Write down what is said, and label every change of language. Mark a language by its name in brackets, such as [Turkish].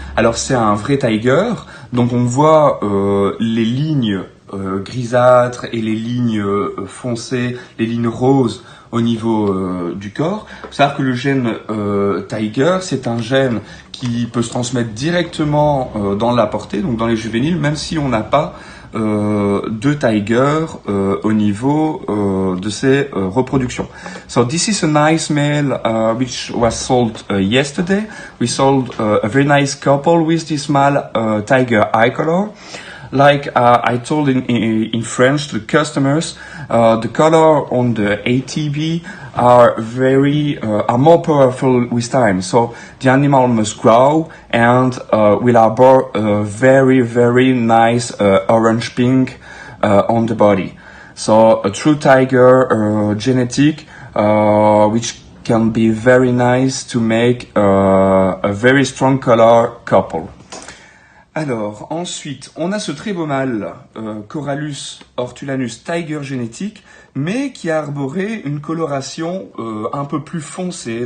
[French] Alors c'est un vrai tiger, donc on voit les lignes grisâtres et les lignes foncées, les lignes roses au niveau du corps. Il faut savoir que le gène tiger, c'est un gène qui peut se transmettre directement dans la portée, donc dans les juvéniles, même si on n'a pas de tiger au niveau de ses reproductions. [English] So this is a nice male which was sold yesterday. We sold a very nice couple with this male tiger eye color. Like I told in French to the customers, the color on the ATB are more powerful with time. So the animal must grow and will harbor a very, very nice orange pink on the body. So a true tiger genetic, which can be very nice to make a very strong color couple. [French] Alors, ensuite, on a ce très beau mâle, Corallus hortulanus tiger génétique, mais qui a arboré une coloration un peu plus foncée.